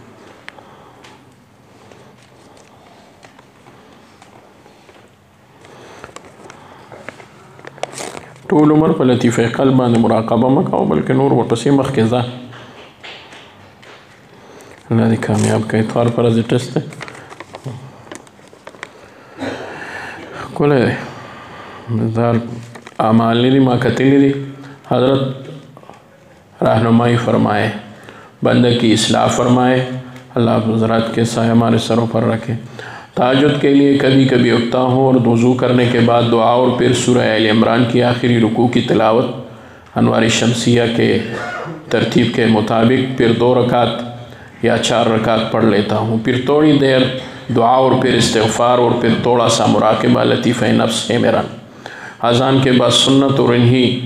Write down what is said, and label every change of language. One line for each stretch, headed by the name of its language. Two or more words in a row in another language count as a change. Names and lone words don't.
Pashto: ټول عمر په لطیفه قلب باندې مراقبه مه کوه بلکې نور ورپسې مخکې ځه الله دې کامیاب کړي اتوار پر ورځې ټسټ دی ښکلی دی دا اعمال نه دي ما کتلي دي
Urdu: حضرت رہنمائی فرمائے بندہ کی اصلاح فرمائے اللہ حضرات کے سایہ ہمارے سروں پر رکھے تہجد کے لیے کبھی کبھی اٹھتا ہوں اور وضو کرنے کے بعد دعا اور پھر سورہ آل عمران کی آخری رکوع کی تلاوت انوار شمسیہ کے ترتیب کے مطابق پھر 2 رکعت یا 4 رکعت پڑھ لیتا ہوں پھر تھوڑی دیر دعا اور پھر استغفار اور پھر تھوڑا سا مراقبہ لطیفہ نفس ہے میرا اذان کے بعد سنت اور انہی